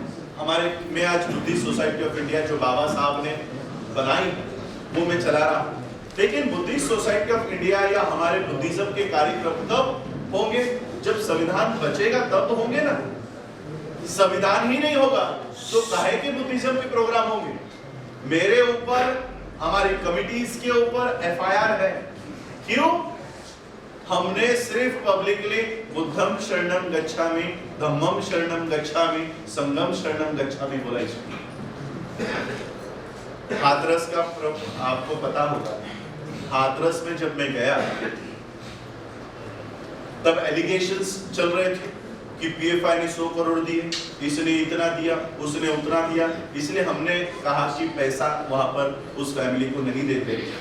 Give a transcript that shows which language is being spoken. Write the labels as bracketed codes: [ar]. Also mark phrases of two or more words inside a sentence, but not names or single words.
[hi] हमारे, मैं आज बुद्धिस्ट सोसाइटी ऑफ इंडिया जो बाबा साहब ने बनाई वो मैं चला रहा हूँ, लेकिन बुद्धिस्ट सोसाइटी ऑफ इंडिया या हमारे बुद्धिज्म के कार्यक्रम तब होंगे जब संविधान बचेगा, तब तो होंगे ना। संविधान ही नहीं होगा तो काहे के बुद्धिज्म के प्रोग्राम होंगे। मेरे ऊपर, हमारी कमिटीज के ऊपर एफआईआर है, क्यों? हमने सिर्फ पब्लिकली [pi] बुद्धम शरणम गच्छामि, धम्मम शरणम गच्छामि, संघम शरणम गच्छामि [hi] बोला इसमें। हाथरस का आपको पता होगा, हाथरस में जब मैं गया तब एलिगेशंस चल रहे थे कि पीएफआई ने 100 करोड़ दिए, इसने इतना दिया, उसने उतना दिया, इसलिए हमने कहा कि पैसा वहां पर उस फैमिली को नहीं देते।